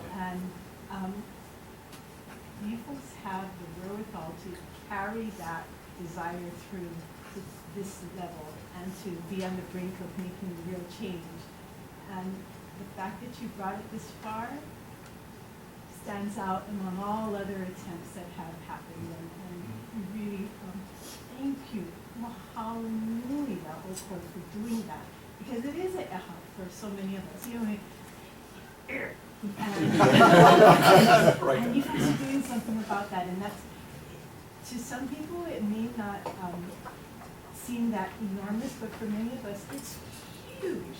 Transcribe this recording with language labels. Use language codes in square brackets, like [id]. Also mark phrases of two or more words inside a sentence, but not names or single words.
[en] And you folks have the wherewithal to carry that desire through to this level and to be on the brink of making real change. And the fact that you brought it this far stands out among all other attempts that have happened. And really, thank you. [haw] Mahalo nui na ʻoukou [en] for doing that. Because it is a eha for so many of us. You know, and you guys are doing something about that, and that's, to some people it may not seem that enormous, but for many of us it's huge.